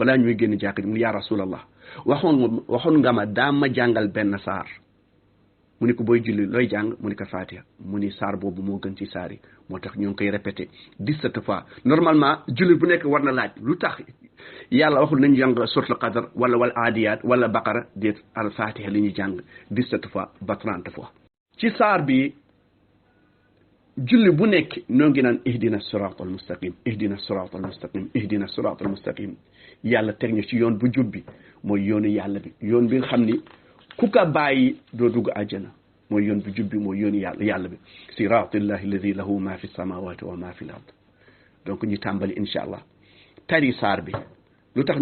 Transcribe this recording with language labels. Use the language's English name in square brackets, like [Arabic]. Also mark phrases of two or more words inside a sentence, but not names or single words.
[Wolof] balaa ñuy génn jàkk ji mu [Arabic] يا رسول الله [Wolof] waxoon nga ma daa ma jàngal benn saar mu ni ko booy julli looy jàng mu ni ko Fatiha mu ni saar boobu moo gën ci saar yi moo tax ñoo ngi koy répété 17 fois normalement julli bu nekk war na laaj lu tax yàlla waxul nañu jàng suratul qadr wala aadiyat wala baqara déet al Fatiha li ñuy jàng 17 fois ba 30 fois ci saar bi julli bu nekk noo ngi naan [Arabic] اهدنا الصراط المستقيم اهدنا الصراط المستقيم اهدنا الصراط المستقيم [Wolof] ihdina siratal mustaqim yàlla teg ñu ci yoon bu jub bi mooy yoonu yàlla bi yoon bi nga xam ni ku ka bàyyi doo dugg àjjana mooy yoon bu jub bi mooy yoonu yàlla bi [Arabic] صراط الله الذي له ما في السماوات وما في الأرض [Wolof] donc ñu tàmbali [Arabic] إن شاء الله [Wolof] tari saar bi lu tax